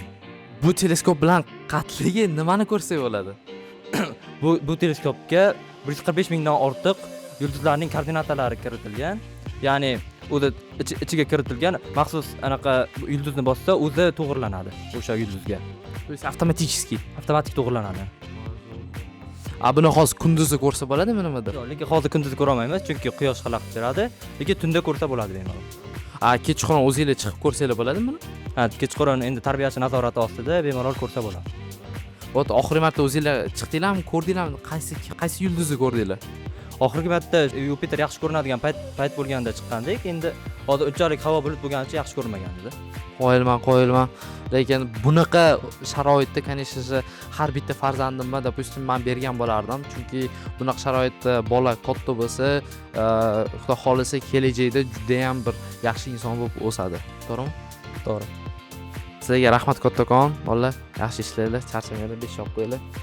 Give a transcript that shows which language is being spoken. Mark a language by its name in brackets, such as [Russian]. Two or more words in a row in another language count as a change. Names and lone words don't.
[Uzbek] Bu teleskop bilan qatligi nimani ko'rsak bo'ladi? Bu teleskopga 145 mingdan ortiq yulduzlarning koordinatalari kiritilgan. Ya'ni o'zi ichiga kiritilgan maxsus anaqa yulduzni bossa o'zi to'g'irlanadi o'sha yulduzga. [Russian] То есть avtomatik [Uzbek] to'g'irlanadi. Buni hozir kunduzi ko'rsa bo'ladimi nimadir? Lekin hozir kunduzi ko'ra olmaymiz, chunki quyosh xalaqit beradi. Lekin tunda ko'rsa bo'ladi bemalol. Kechqurun o'zingizlar chiqib ko'rsanglar bo'ladimi buni? Kechqurun endi tarbiyachi nazorati ostida bemalol ko'rsa bo'ladi. Вот oxirgi marta o'zingizlar chiqdinglarmi, ko'rdinglarmi? Qaysi yulduzni ko'rdinglar? Oxirgi marta Yupiter yaxshi ko'rinadigan payt bo'lganda chiqqandik. Endi hozir unchalik havo bulut bo'lganicha yaxshi ko'rmagan edi. Qo'yilman. Lekin bunaqa sharoitda, [Russian] конечно же, [Uzbek] har bitta farzandimga, допустим, men bergan bo'lardim, chunki bunaqa sharoitda bola katta bo'lsa, xudo xolisa kelajakda juda ham bir yaxshi inson bo'lib o'sadi. To'g'rimi? To'g'ri. Sizlarga rahmat kattakon, bolalar. Yaxshi ishlanglar, charchamanglar, besh olib qo'yinglar.